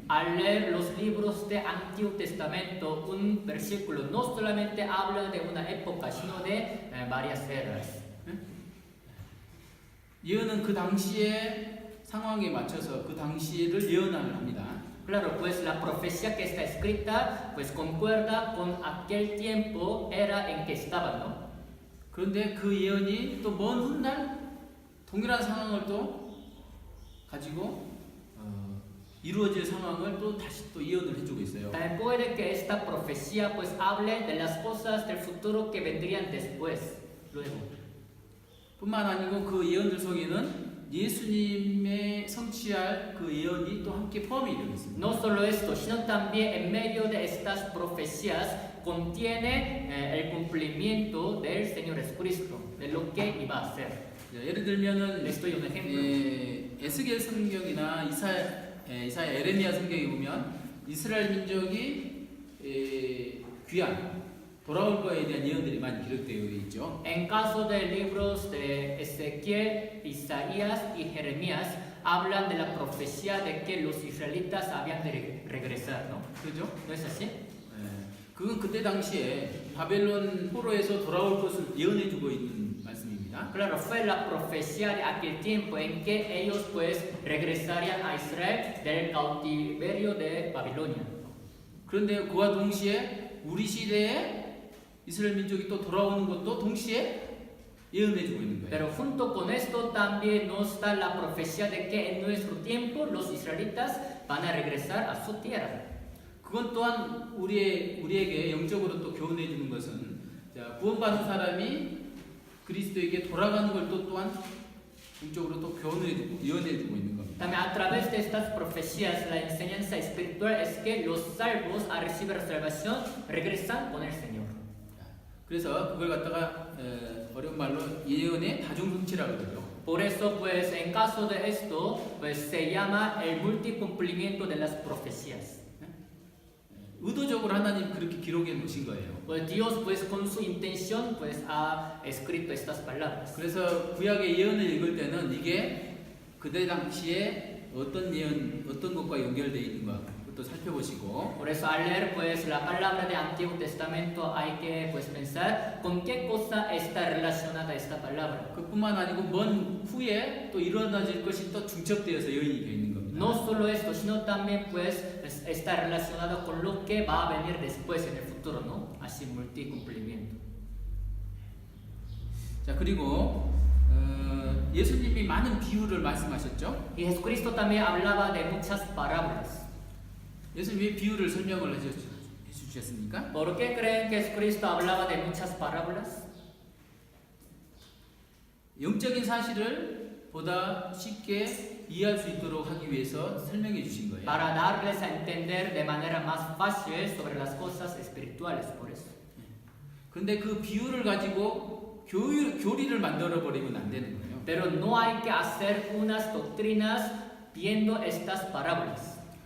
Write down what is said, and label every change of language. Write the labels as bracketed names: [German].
[Spanish] Al leer los libros de Antiguo Testamento, un versículo no solamente habla de una época, sino de varias eras. [Korean] 예언은 그 당시의 상황에 맞춰서 그 당시를 예언을 합니다. [Spanish] Claro, pues la profecía que está escrita pues concuerda con aquel tiempo, era en que estaban, ¿no? [Korean] 그런데 그 예언이 또 먼 훗날 동일한 상황을 또 가지고 이루어질 상황을 또 다시 또 예언을 해주고 있어요. [Spanish] También puede que esta profecía pues hable de las cosas del futuro que vendrían después, luego. [Korean] 뿐만 아니고 그 예언들 속에는 예수님의 성취할 그 예언이 또 함께 포함이 되어 있습니다. [Spanish] No solo esto, sino también en medio de estas profecías contiene el cumplimiento del Señor Jesucristo, de lo que iba a hacer. [Korean] 예를 들면은 [Spanish] Les doy un ejemplo. [Korean] 에스겔 성경이나 이사야 에레미야 성경에 보면 이스라엘 민족이 귀환 돌아올 거에 대한 예언들이 많이 기록되어 있죠. [Spanish] En caso de libros de Ezequiel, Isaías y Jeremías hablan de la profecía de que los israelitas habían de regresar, ¿no? [Korean] 그죠? [Spanish] ¿No es así? [Korean] 그건 그때 당시에 바벨론 포로에서 돌아올 것을 예언해주고 있는 말씀입니다. [Spanish] Claro, fue la profecía de aquel tiempo en que ellos pues regresarían a Israel del cautiverio de Babilonia. [Korean] 그런데 그와 동시에 우리 시대에 이스라엘 민족이 또 돌아오는 것도 동시에 예언해주고 있는 거예요. [Spanish] Pero junto con esto también nos da la profecía de que en nuestro tiempo los israelitas van a regresar a su tierra. [Korean] 그건 또한 우리에게 영적으로 또 교훈해주는 것은 자, 구원받은 사람이 그리스도에게 돌아가는 걸 또 또한 영적으로 또 교훈해주고 예언해주고 있는 겁니다. [Spanish] También a través de estas profecías la enseñanza espiritual es que los salvos al recibir salvación regresan con el Señor. [Korean] 그래서 그걸 갖다가 어려운 말로 예언의 다중성취라고 그러죠. [Spanish] Por eso pues en caso de esto pues se llama el multicumplimiento de las profecías. [Korean] 의도적으로 하나님 그렇게 기록해 놓으신 거예요. [Spanish] Pues Dios pues con su intención pues ha escrito estas palabras. [Korean] 그래서 구약의 예언을 읽을 때는 이게 그때 당시에 어떤 예언, 어떤 것과 연결되어 있는가 그것도 살펴보시고. [Spanish] Por eso al leer pues la palabra de Antiguo Testamento hay que pues pensar con qué cosa está relacionada esta palabra. [Korean] 그뿐만 아니고 먼 후에 또 일어나질 것이 또 중첩되어서 예언이 되어 있는 겁니다. [Spanish] No solo esto, sino también pues está relacionado con lo que va a venir después en el futuro, ¿no? Así multicumplimiento. [Korean] 자 그리고 예수님이 많은 비유를 말씀하셨죠. [Spanish] Y Jesucristo también hablaba de muchas parábolas. [Korean] 예수님이 비유를 설명을 해주셨습니까? [Spanish] ¿Por qué creen que Jesucristo hablaba de muchas parábolas? [Korean] 영적인 사실을 보다 쉽게 이해할 수 있도록 하기 위해서 설명해 주신 거예요. [Spanish] Para darles a entender de manera más fácil sobre las cosas espirituales, por eso. [Korean] 그런데 그 비유를 가지고 교리를 만들어 버리면 안 되는 거예요. [Spanish] Pero no hay que hacer unas doctrinas viendo estas parábolas.